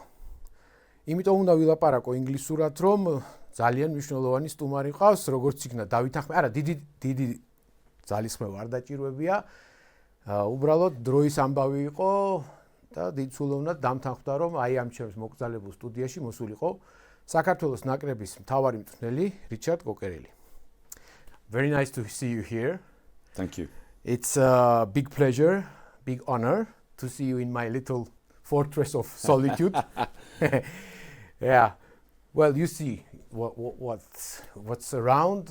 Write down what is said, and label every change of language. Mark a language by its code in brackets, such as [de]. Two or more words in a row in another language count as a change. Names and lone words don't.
[ka] იმიტომ უნდა ვილაპარაკო ინგლისურად, რომ ძალიან მნიშვნელოვანი სტუმარი ყავს, როგორც იქნა დავით ახმეტი. არა, დიდი ძალისხმევა არ დაჭირვებია. უბრალოდ დროის ამბავი იყო და დიდ სულოვნად დამთანხმდა, რომ აი ამ ჩემს მოკრძალებულ სტუდიაში მოსულიყო საქართველოს ნაკრების მთავარი მწვრთნელი რიჩარდ კოკერილი. [en] Very nice to see you here. Thank you. It's a big pleasure, big honor to see you in my little fortress of solitude. Yeah. Well, you see what's around.